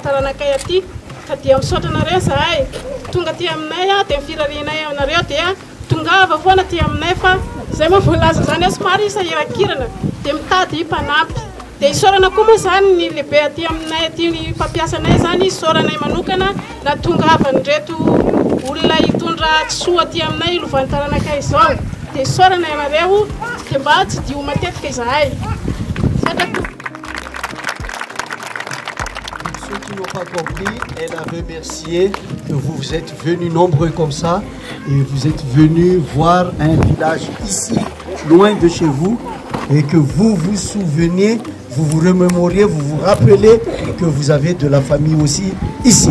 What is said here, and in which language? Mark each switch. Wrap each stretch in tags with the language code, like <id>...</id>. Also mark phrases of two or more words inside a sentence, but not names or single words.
<mg>taranakay aty ka dia misaotra anareo izahay tonga ty aminay dia mifirarinay aminareo dia tongava foana ty aminay fa izay moa voalaza zany a somary isahirakirana dia mitady mpanampy dia isaorana koa moa zany ny lehibe aty aminay aty ny mpampiasanay zany isaoranay manokana na tongavanyreto olona hitondra soa aty aminay lovan'ny taranakay izao dia isaoranay anareo dia mba tsy dio matetika izahay.</mg> <fr>Ceux qui n'ont pas compris, elle a remercié que vous vous êtes venus nombreux comme ça et vous êtes venus voir un village ici, loin de chez vous, et que vous vous souveniez, vous vous remémoriez, vous vous rappelez que vous avez de la famille aussi ici.</fr>